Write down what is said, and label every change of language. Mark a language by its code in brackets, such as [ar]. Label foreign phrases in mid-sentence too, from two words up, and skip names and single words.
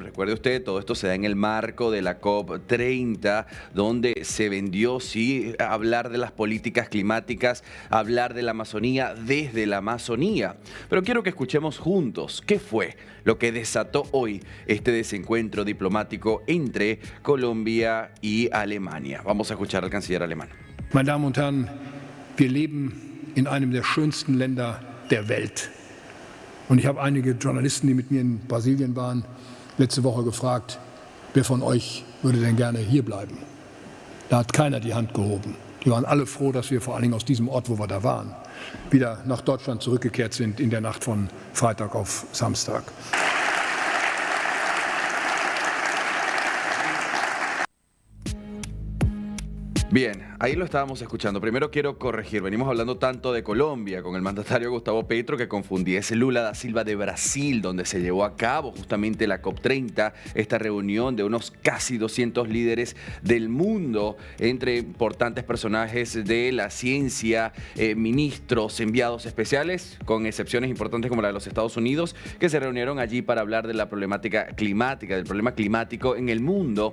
[es] Recuerde usted, todo esto se da en el marco de la COP30, donde se vendió, sí, hablar de las políticas climáticas, hablar de la Amazonía desde la Amazonía. Pero quiero que escuchemos juntos qué fue lo que desató hoy este desencuentro diplomático entre Colombia y Alemania. Vamos a escuchar al canciller alemán. [de] Meine Damen und Herren, wir leben in einem der schönsten Länder der Welt. Und ich habe einige Journalisten, die mit mir in Brasilien waren, letzte Woche gefragt, wer von euch würde denn gerne hier bleiben? Da hat keiner die Hand gehoben. Die waren alle froh, dass wir vor allen Dingen aus diesem Ort, wo wir da waren, wieder nach Deutschland zurückgekehrt sind in der Nacht von Freitag auf Samstag. [es] Bien, ahí lo estábamos escuchando. Primero quiero corregir, venimos hablando tanto de Colombia con el mandatario Gustavo Petro que confundí. Es Lula da Silva de Brasil, donde se llevó a cabo justamente la COP30, esta reunión de unos casi 200 líderes del mundo, entre importantes personajes de la ciencia, ministros, enviados especiales, con excepciones importantes como la de los Estados Unidos, que se reunieron allí para hablar de la problemática climática, del problema climático en el mundo.